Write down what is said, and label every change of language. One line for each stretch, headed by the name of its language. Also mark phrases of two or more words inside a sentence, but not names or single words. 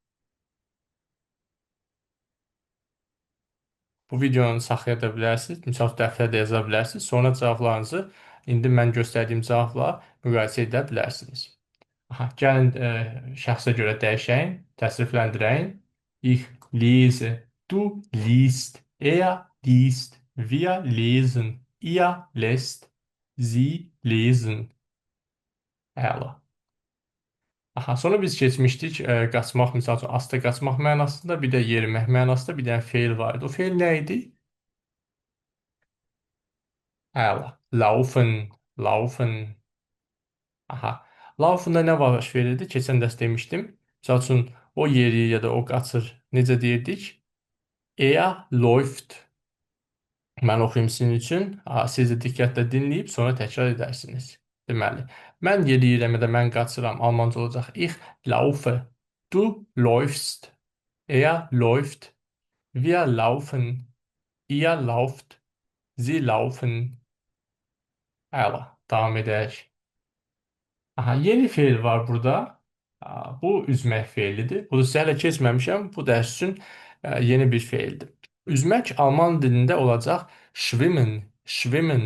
Azerbaijani: Bu videonu saxlaya da bilərsiniz, misal dəftərdə yaza bilərsiniz. Sonra cavablarınızı indi mən göstərdiyim cavabla müqayisə edə bilərsiniz. Gəlin şəxsə görə dəyişəyin, təsrifləndirəyin.
German: Ich lese, du liest, liest, wir lesen, ihr lest, sie lesen.
Azerbaijani: Əla. Sonra biz keçmişdik qaçmaq, misal üçün asta qaçmaq mənasında, bir də yerimək mənasında bir dənə feil var idi. O feil nə idi? Əla. Laufen. Laufunda nə baş verirdi? Keçən dərs demişdim. Misal üçün o yeri ya da o qaçır. Necə deyirdik? Läuft. Mən oxuyum sizin üçün. Siz də diqqətlə dinləyib sonra təkrar edərsiniz. Deməli, mən yeriyirəm ya da mən qaçıram. Almanca olacaq.
German: Ich laufe. Du läufst. Läuft. Wir laufen. Ihr lauft. Sie laufen.
Azerbaijani: Əla. Davam edək. Aha, yeni feil var burada. Bu üzmək feilidir. Bunu sizə hələ keçməmişəm. Bu dərs üçün yeni bir feildir. Üzmək alman dilində olacaq
German: schwimmen, schwimmen.